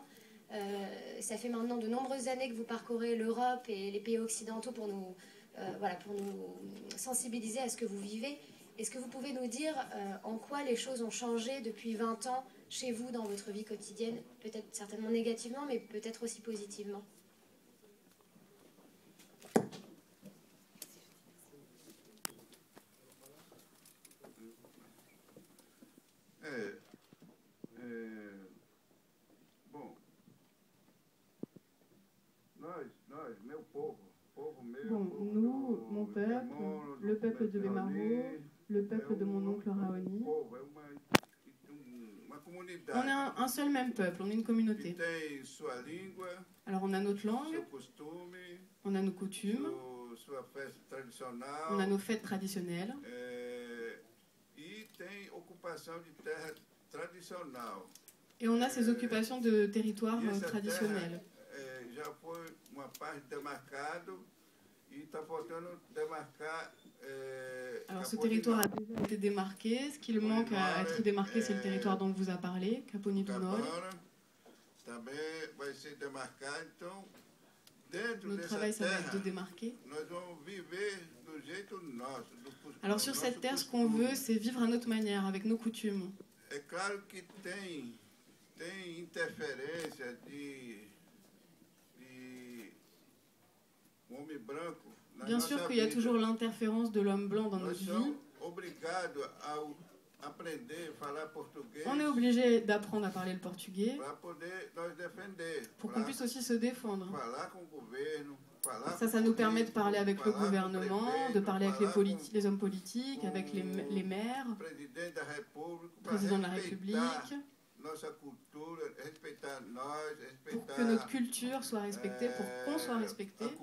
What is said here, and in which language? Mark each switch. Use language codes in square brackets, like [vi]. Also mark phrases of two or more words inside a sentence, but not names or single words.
[fr] Ça fait maintenant de nombreuses années que vous parcourez l'Europe et les pays occidentaux pour nous sensibiliser à ce que vous vivez. Est-ce que vous pouvez nous dire en quoi les choses ont changé depuis 20 ans chez vous dans votre vie quotidienne? Peut-être certainement négativement, mais peut-être aussi positivement. [pt] Bom, nós, meu povo meu, [fr] Bon, nous, mon peuple, le peuple de Bemaro, le peuple de mon oncle Raoni, on est un seul même peuple, on est une communauté. [pt] tem sua língua, [fr] Alors on a notre langue, [pt] seu costume, [fr] on a nos coutumes, [pt] sua festa tradicional, [fr] on a nos fêtes traditionnelles, [pt] e tem ocupação de terra tradicional. [fr] et on a ces occupations de territoires [pt] E essa [fr] traditionnels. [pt] terra já foi uma parte demarcado e está faltando demarcar. [fr] Alors ce territoire a déjà été démarqué, ce qu'il manque à être démarqué, c'est le territoire dont on vous a parlé, Caponi do Nord. [pt] Também vai ser demarcado, então dentro [fr] Notre [pt] dessa [fr] travail, ça va être de [pt] terra [fr] démarquer. [pt] nós vamos viver do jeito nosso. [fr] Alors sur cette terre, ce qu'on veut, c'est vivre à notre manière, avec nos coutumes. [pt] É claro que tem interferência de homem branco. [fr] Bien sûr qu'il y a toujours l'interférence de l'homme blanc dans notre vie. On est obligé d'apprendre à parler le portugais pour qu'on puisse aussi se défendre. Ça nous permet de parler avec le gouvernement, de parler avec les hommes politiques, avec les maires, le président de la République, pour que notre culture soit respectée, pour qu'on soit respecté.